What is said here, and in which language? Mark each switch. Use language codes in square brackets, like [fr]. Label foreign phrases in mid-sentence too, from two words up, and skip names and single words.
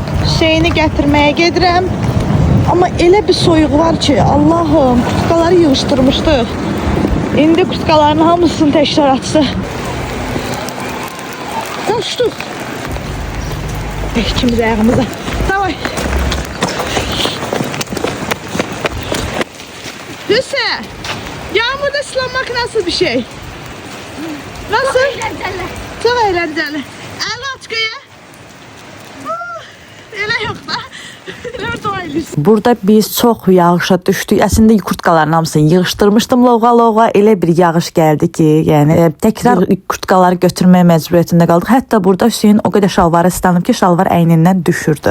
[az] Şeyini gətirməyə gedirəm. Amma elə bir soyuq var ki, Allahım, kutkaları yığışdırmışdıq. İndi kutkaların hamısını təkrar açsa. Qaçdıq. İkimiz ayağımıza. Davay. Hüseyin, [tr] yağmurda ıslanmak nasıl bir şey? Nasıl? Çok eğlenceli. Çok eğlenceli. El aç göğe. [az] Elə yox da. Burada biz çox yağışa düşdük. Əslində kurtkaların hamısını yığışdırmışdım loğa-loğa. Elə bir yağış gəldi ki, yəni təkrar kurtkaları götürməyə məcburiyyətində qaldıq. Hətta burada Hüseyin o qədər şalvarı islanıb ki, şalvar əynindən düşürdü.